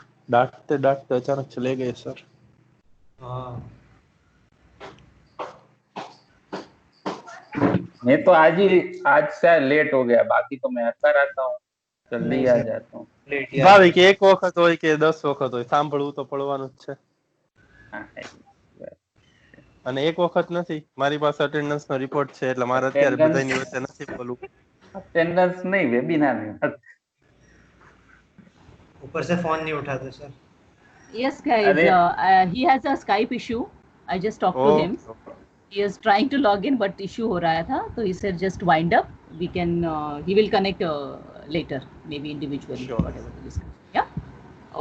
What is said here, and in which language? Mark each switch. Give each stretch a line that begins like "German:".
Hindi: डांटते डांटते अचानक चले गए सर. हाँ, मैं तो आज से लेट हो गया, बाकी तो मैं आता रहता हूँ, जल्दी आ जाता हूँ.
Gujarati: ભાવિક એક વખત હોય કે 10 વખત હોય, સાંભળવું તો પડવાનું જ છે. અને એક વખત નથી, મારી પાસે અટેન્ડન્સ નો રિપોર્ટ છે એટલે મારે અત્યારે બધાની વચ્ચે નથી બોલવું.
Hindi: अटेंडेंस नहीं, वेबिनार में. ऊपर से फोन नहीं उठाते sir.
English: Yes guys, he has a Skype issue. I just talked to him. He is trying to log in but issue
Hindi: हो रहा था, तो
English: he said just wind up. We can he will connect later, maybe individually. Sure. Whatever the discussion. Yeah.